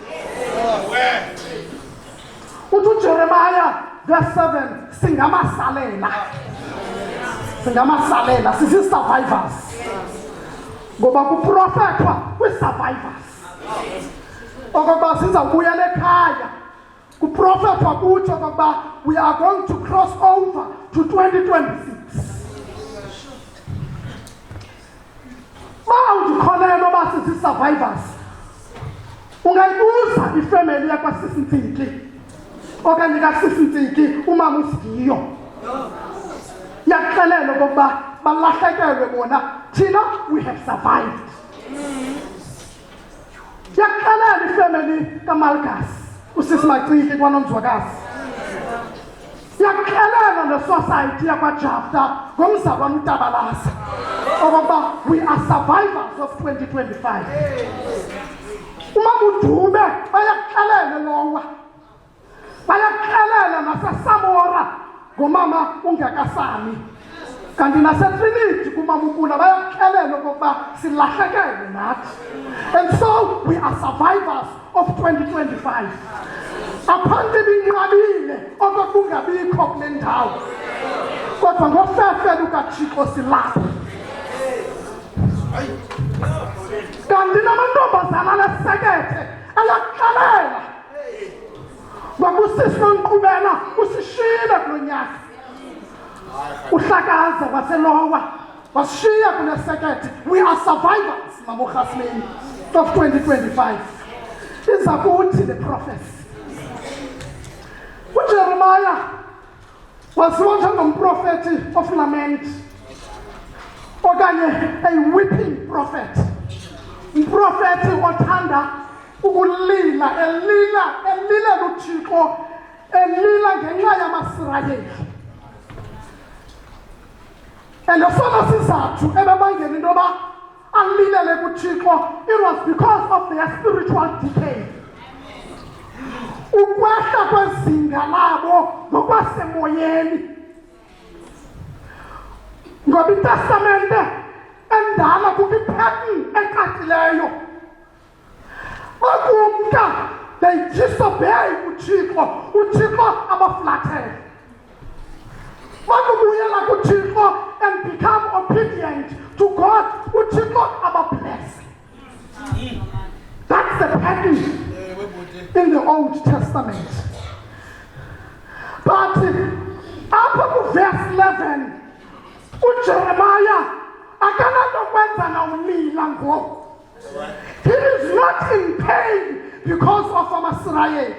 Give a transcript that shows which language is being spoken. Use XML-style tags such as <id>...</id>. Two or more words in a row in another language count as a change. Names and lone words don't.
<xh>Uthi uJeremiah verse 7, singamasalela, survivors. Ngoba kuprofethwa kwi-survivors. Okokuba sizawubuyela ekhaya. Kuprofethwa kutsho okokuba</xh> <en>we are going to cross over to 2026.</en> <xh>Mawudikholelwa uba sisi-survivors, ungayibuza ifemeli yakwaSisintiki okanye kaSisintiki umama uSigiyo. Yakuxelela okokuba balahlekelwe bona, thina</xh> <en>we have survived.</en> <xh>Yakuxelela ifemeli kaMalkas usisi Maciki kwaNomzwakazi. Yakuxelela ne-society yakwaJafta ngomzalwa uMtabalasa okokuba</xh> <en>we are survivors of 2025.</en> <xh>Umama uDube bayakuxelela lowa, bayakuxelela naseSamora ngomama uNgekasani, kanti naseTrinity kumama uPula bayakuxelela okokuba silahlekelwe nathi.</xh> <en>And so we are survivors of 2025.</en> <xh>Aphanti binqabile okokungabikho kule ndawo, kodwa ngofefe lukaThixo silapha. Kanti namantombazana nesekethe ayakuxelela ngokusisi noNkqubela usishiyile kulo nyaka. Uhlakaza waselowa wasishiya kunesekethe.</xh> <en>We are survivors, maborhasmeni, of 2025.</en> <xh>Iza kuthi</xh> <en>the prophecy.</en> <xh>uJeremiah waziwa njengomprofethi</xh> <en>of lament,</en> <xh>okanye</xh> <en>a weeping prophet.</en> <xh>Umprofethi othanda ukulila, elila luThixo, elila ngenxa yamaSirayeli. And esona sizathu ebebangela into yoba alilele kuThixo,</xh> <en>it was because of their spiritual decay.</en> <xh>kwezinga labo ngokwasemoyeni. Ngoba iTestamente endala kukho ipattern ecacileyo. Bakumka,</xh> <en>they disobey</en> <xh>uThixo, uThixo abaflathele. Bakubuyela kuThixo</xh> <en>and become obedient to God,</en> <xh>uThixo ababless.</xh> <en>That's the pattern in the Old Testament. But after verse 11, Jeremiah, he is not in pain because of Amasrael.</en>